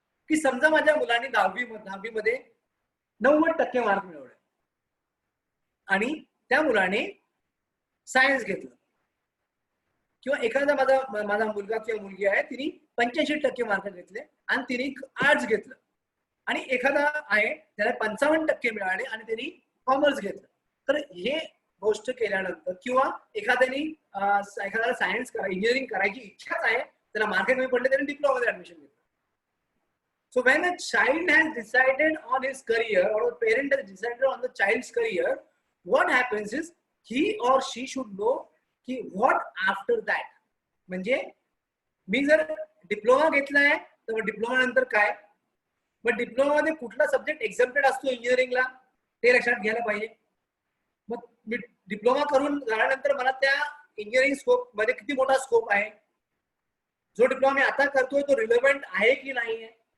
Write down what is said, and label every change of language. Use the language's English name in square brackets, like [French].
[Marathi] की समजा माझ्या मुलांनी 10वी मध्ये 90% मार्क मिळवले आणि त्या मुलाने सायन्स घेतलं, किंवा एखादा माझा मुलगा किंवा मुलगी आहे तिने 85% मार्क घेतले आणि तिने आर्ट्स घेतलं, आणि एखादा आहे त्याला 55% मिळाले आणि त्यांनी कॉमर्स घेतलं. तर हे गोष्ट केल्यानंतर किंवा एखाद्याला सायन्स इंजिनिअरिंग करायची इच्छाच आहे, त्याला मार्क कमी पडले, त्याने डिप्लोमामध्ये ऍडमिशन घेतलं. [English] So when a child has decided on his career or a parent has decided on the child's career, what happens is he or she should know [Marathi] की [English] what after that. [Marathi] म्हणजे मी जर diploma घेतलाय तर diploma नंतर काय, मग diploma मध्ये कुठला सब्जेक्ट एक्झाम्प्टेड असतो इंजिनिअरिंगला ते लक्षात घ्यायला पाहिजे. मग मी डिप्लोमा करून झाल्यानंतर मला त्या इंजिनिअरिंग स्कोप मध्ये किती मोठा स्कोप आहे, जो डिप्लोमा मी आता करतोय तो रिलेव्हंट आहे की नाही आहे.